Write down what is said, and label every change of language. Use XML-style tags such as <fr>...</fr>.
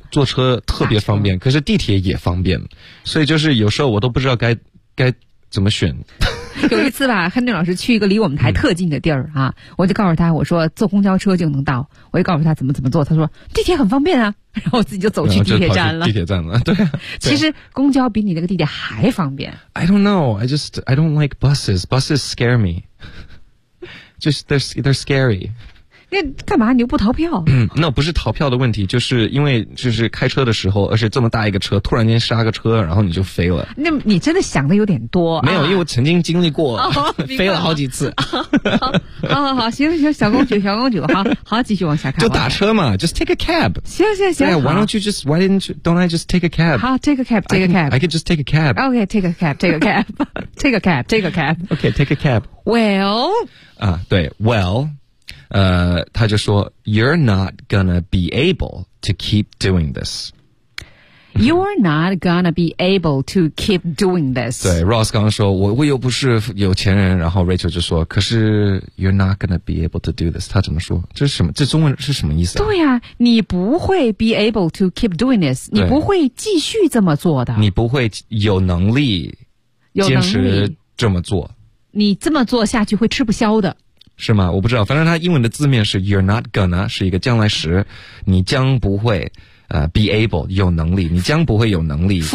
<zh>坐车特别方便可是地铁也方便所以就是有时候我都不知道该怎么选有一次吧亨顿老师去一个离我们台特近的地儿啊我就告诉他我说坐公交车就能到我就告诉他怎么坐他说地铁很方便啊然后自己就走去地铁站了地铁站了对其实公交比你那个地铁还方便</zh> <en>I don't know I don't like buses scare me just they're scary</en> <zh>那干嘛你又不逃票？嗯，那不是逃票的问题，就是因为就是开车的时候，而且这么大一个车，突然间刹个车，然后你就飞了。那你真的想的有点多。没有，啊、因为我曾经经历过，哦、飞了好几次。好，行行，小公主，小公主，好好，继续往下看。就打车嘛，</zh> <en>just take a cab。</en> <zh>行行行。</zh> <en>Yeah, why don't you just why didn't you don't I just take a cab？</en> <zh>好</zh> <en>，take a cab，take a cab。 I could just take a cab。 Okay，take a cab，take a cab，take a cab，take a cab。 Take a cab. Okay， take a cab。 Well，</en> <zh>啊，对 ，</zh> <en>well。</en> <zh>他就说</zh> <en>You're not gonna be able to keep doing this. You're not gonna be able to keep doing this.</en> <zh>对 ,Ross 刚刚说我又不是有钱人，然后 Rachel 就说可是</zh> <en>You're not gonna be able to do this.</en> <zh>他怎么说，这是什么，这中文是什么意思、啊、对啊，你不会</zh> <en>be able to keep doing this.</en> <zh>你不会继续这么做的。你不会有能力坚持这么做。你这么做下去会吃不消的。是吗？我不知道，反正它英文的字面是</zh> <en>you're not gonna，</en> <zh>是一个将来时，你将不会be able 有能力，你将不会有能力</zh>